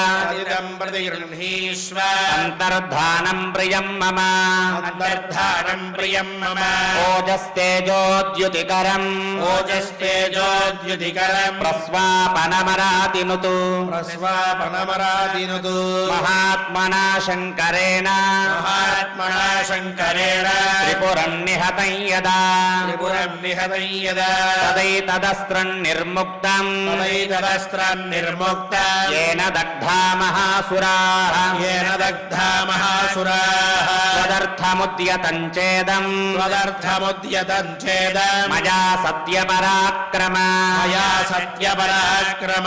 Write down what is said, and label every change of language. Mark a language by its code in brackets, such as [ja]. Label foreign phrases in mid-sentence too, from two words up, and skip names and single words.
[sa] అంతర్ధానం ప్రియం మమ ఓజస్తేజోద్యుతికరం ప్రస్వాపనమరాతినుతు మహాత్మనా శంకరేణ త్రిపురం నిహతం యదా తదైతదస్త్రం నిర్ముక్తం येन दग्धा महासुराः तदर्थमुद्यतं चेदं मया सत्यपराक्रमः पराक्रम मया सत्यपराक्रम